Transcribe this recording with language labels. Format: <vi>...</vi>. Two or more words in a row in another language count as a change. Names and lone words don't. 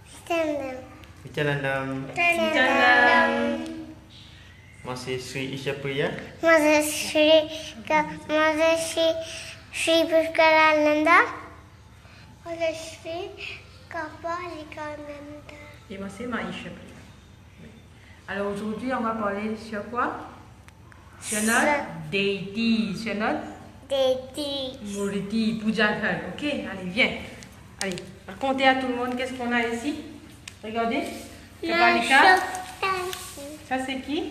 <id>Vijayanandam. Masih Sri siapa ya? Sri Pushkarananda. Sri Kapalikananda.</id> <fr>Et moi, c'est Maïcha Priya. Alors aujourd'hui, on va parler sur quoi? Sur notre deity, sur notre Murti,</fr> <hi>Puja Ghar.</hi> <fr>Ok, allez, viens. Allez, racontez à tout le monde qu'est-ce qu'on a ici. Regardez. Kapalika. Ça, c'est qui?</fr>